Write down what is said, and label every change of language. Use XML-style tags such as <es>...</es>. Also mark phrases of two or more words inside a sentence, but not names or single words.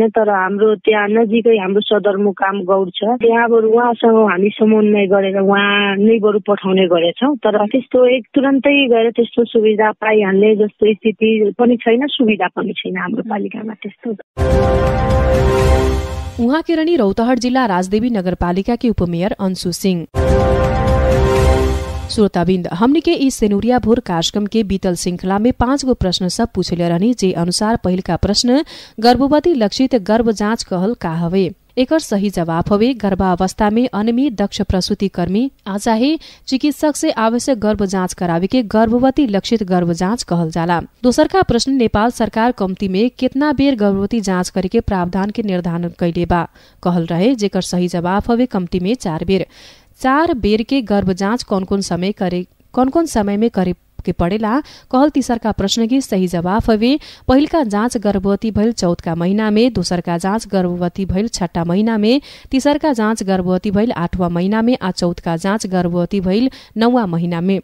<ne>तर हाम्रो त्यहाँ नजिकै हाम्रो सदरमुकाम गौड छ, त्यहाँबाट उहाँसँग हामी समन्वय गरेर उहाँ नै बरु पठाउने गरेछौँ। तर त्यस्तो तुरन्तै गएर त्यस्तो सुविधा पाइहाल्ने जस्तो स्थिति पनि छैन, सुविधा पनि छैन हाम्रो पालिकामा त्यस्तो। उहाँ केरणी रौतहट जिल्ला राजदेवी नगरपालिकाकी उपमेयर अंशु सिंह।</ne> <bho>श्रोताबिन्द, हमनी के इस सेनुरिया भोर कार्यक्रम के बीतल श्रृंखला में 5 गो प्रश्न सब पूछले रहनी, जे अनुसार पहिल का प्रश्न गर्भवती लक्षित गर्भ जाँच कहल का हवे? एकर सही जवाब हवे गर्भावस्था में अनियमित दक्ष प्रसूति कर्मी चाहे चिकित्सक से आवश्यक गर्भ जाँच करावे के गर्भवती लक्षित गर्भ जाँच कहल जाला। दोसर का प्रश्न नेपाल सरकार कम्ती में कितना बेर गर्भवती जाँच करे के प्रावधान के निर्धारण कैले बा कहल रहे, जेकर सही जवाब हवे कम्ती में 4 बेर। 4 बेर के गर्भ जाँच कौन कौन समय में करे के पड़ेला कहल तीसरका प्रश्न के सही जवाफ हवे पहिलका जाँच गर्भवती भइल 14का महीना में, दोसरका जाँच गर्भवती भइल 6ठा महीना में, तीसरका जाँच गर्भवती भइल 8वां महीना में आ चौथका जाँच गर्भवती भइल 9वां महीना में।</bho>